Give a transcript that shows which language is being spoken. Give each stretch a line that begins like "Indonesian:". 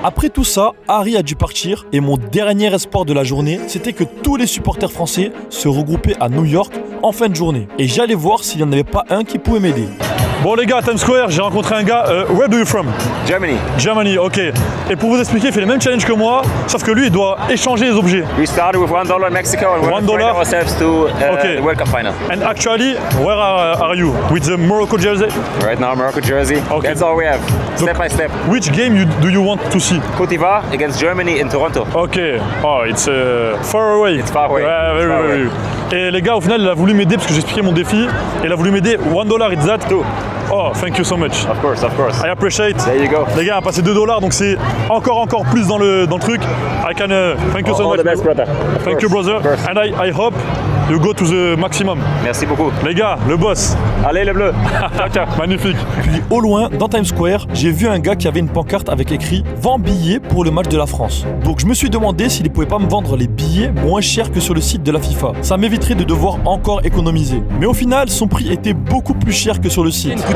French: Après tout ça, Harry a dû partir et mon dernier espoir de la journée, c'était que tous les supporters français se regroupaient à New York en fin de journée. Et j'allais voir s'il n'y en avait pas un qui pouvait m'aider. Bon les gars, à Times Square, j'ai rencontré un gars,
English: where do you from? Germany. Germany, ok.
French: Et pour vous expliquer, il fait les mêmes challenges que moi, sauf que lui, il doit échanger les objets.
English: We started with $1 in Mexico and we're $1 ourselves to the World Cup final. And actually, where are you? With the Morocco jersey? Right now, Morocco jersey. Okay. That's all we have, step by step. Which game do you want to see? Côte d'Ivoire against Germany in Toronto. Ok. Oh, it's far away. It's far away. Ouais, very.
French: Et les gars, au final, il a voulu m'aider parce que j'ai expliqué mon défi. Et il a voulu m'aider.
English: $1, it's that. Oh, thank you so much. Of course. I appreciate. There you go. Les gars, on a passé $2, donc c'est encore plus dans le truc. I can thank you so much. All the best, brother. Thank you, brother. And I hope you go to the maximum.
French: Merci beaucoup. Les gars, le boss. Allez, le bleu. Ciao. Magnifique. Puis au loin, dans Times Square, j'ai vu un gars qui avait une pancarte avec écrit « Vends billets pour le match de la France ». Donc je me suis demandé s'il ne pouvait pas me vendre les billets moins chers que sur le site de la FIFA. Ça m'éviterait de devoir encore économiser. Mais au final, son prix était beaucoup plus cher que sur le site.